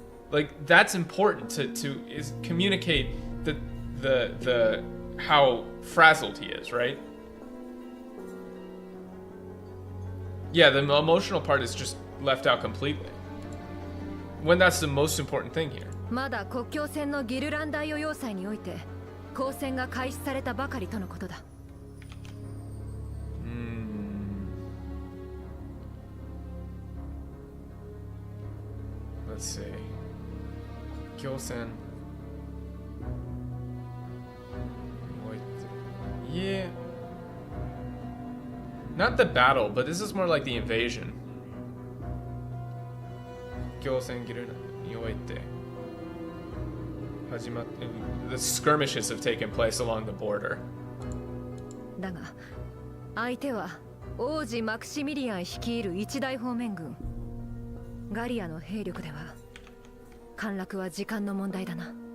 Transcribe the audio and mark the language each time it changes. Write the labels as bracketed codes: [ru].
[en] Like, that's important to communicate the how frazzled he is, right? Yeah, the emotional part is just left out completely. When that's the most important thing here. [ja] まだ国境線のギルランダーヨ要塞において交戦が開始されたばかりとのことだ。 [en] Let's see. 国境線 Yeah. Not the battle, but this is more like the invasion. [ja] 国境線ギルランダーにおいて [en] The skirmishes have taken place along the border. [ja] だが相手は王子マクシミリアン率いる一大方面軍。ガリアの兵力では陥落は時間の問題だな。